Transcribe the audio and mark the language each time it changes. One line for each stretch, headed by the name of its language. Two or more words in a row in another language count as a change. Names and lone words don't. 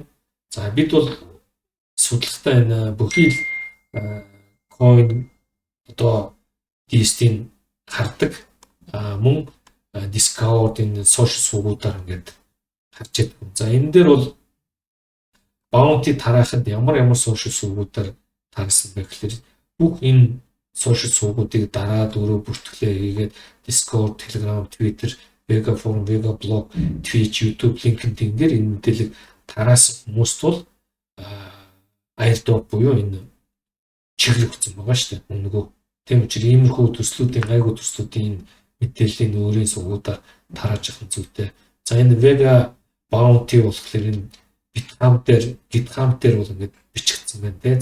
Mongolian: За бид бол судалгаатаа энэ бүхий л coin одоо DST-ийн хардаг мөн Discord энэ сошиал сувгуудаар ингээд харж байдаг. За энэ дээр бол bounty тараахад ямар сошиал сувгуудаар тарсан бэ гэхээр бүх энэ сошиал сувгуудыг дараад өөрөө бүртгэлээ хийгээд Discord, Telegram, Twitter, Vega Forum, Vega Blog, Twitch, YouTube, LinkedIn дээр энэ мэдээлэл тараасан хүмүүст бол airdrop буюу энэ чиглэл өгсөн байгаа шүү дээ. Нөгөө Тийм учраас иймэрхүү төслүүдийн гайгүй төслүүдийн мэдээллийн өөрийн сувгуудаар тарааж явах зүйтэй. За энэ Vega Bounty болохоор энэ GitHub дээр бол ингээд бичигдсэн байна те.